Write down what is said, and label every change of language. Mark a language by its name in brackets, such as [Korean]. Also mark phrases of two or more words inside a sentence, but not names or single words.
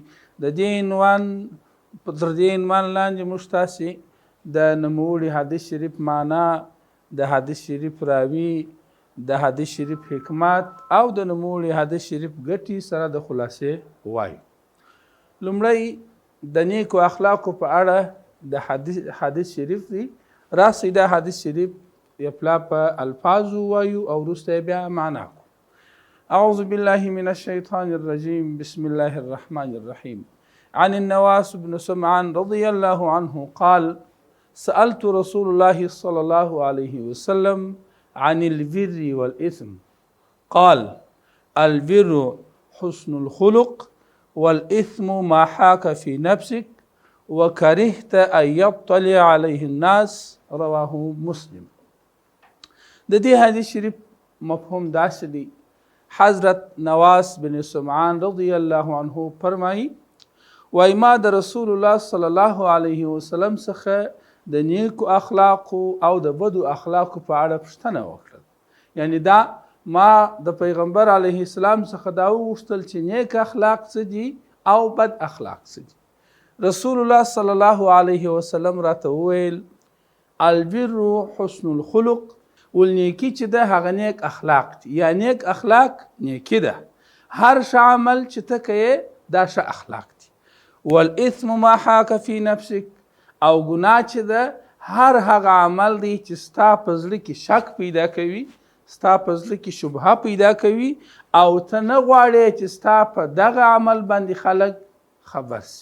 [Pashto] د دې عنوان تر دې عنوان لاندې موږ تاسې د نوموړي حدیث شریف معنا، د حدیث شریف راوي، د حدیث شریف حکمت او د نوموړي حدیث شریف ګټې سره د خلاصې وایو. لومړی د نیکو اخلاقو په اړه د حدیث شریف دی. راسئ دا حدیث شریف یپلا په الفاظو وایو او وروسته بیا معنا کو. [Arabic] اعوذ بالله من الشیطان الرجیم بسم الله الرحمن الرحیم. عن النواس بن سمعان رضی الله عنه قال سألت رسول الله صلی الله علیه وسلم عن البر والإثم قال البر حسن الخلق والإثم ما حاك في نفسك وكرهت أن يطلع عليه الناس رواه مسلم. [Pashto] د دې حدیث شریف مفهوم داسې دی. حضرت نواس بن سمعان [Arabic] رضی الله عنه [Pashto] فرمایي وای ما د [Arabic] رسول الله صلی الله علیه وسلم [Pashto] څخه د نیکو اخلاقو او د بدو اخلاقو په اړه پوښتنه وکړه. یعنی دا ما د پیغمبر [Arabic] علیه السلام [Pashto] څخه دا وغوښتل چې نیک اخلاق څه دي او بد اخلاق څه دي. [Arabic] رسول الله صلی الله علیه وسلم [Pashto] راته وویل [Arabic] البر حسن الخلق، [Pashto] ول نیکی چې ده هغه نیک اخلاق دي. یا نیک اخلاق نیکی ده، هر ښه عمل چې ته کوې دا ښه اخلاق دي. [Arabic] والاثم ما حاک فی نفسک، [Pashto] او ګناه چې ده هر هغه عمل دی چې ستا په زړه کې شک پیدا کوي، ستا په زړه کې شبهه پیدا کوي او ته نه غواړې چې ستا په دغه عمل باندې خلک خبر سي.